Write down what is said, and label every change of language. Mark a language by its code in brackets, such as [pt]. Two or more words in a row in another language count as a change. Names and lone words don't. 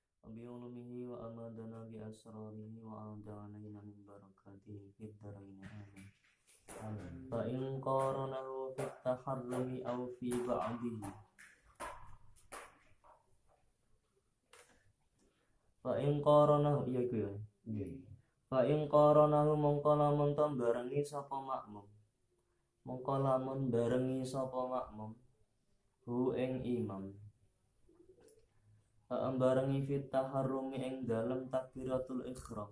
[ar] بعلمه وأمدنا بأسراره وأعد علينا من بركاته في الدارين آمين. فإن قارنه في التحرم أو في بعضه فإن قارنه [jv] iya iku ya. [ar] فإن قارنه [jv] mongko lamun to barengi sapa makmum. Mongko lamun barengi sapa makmum hu ing imam. Barengi [ar] في التحرم [jv] ing dalem [ar] تكبيرة الإحرام.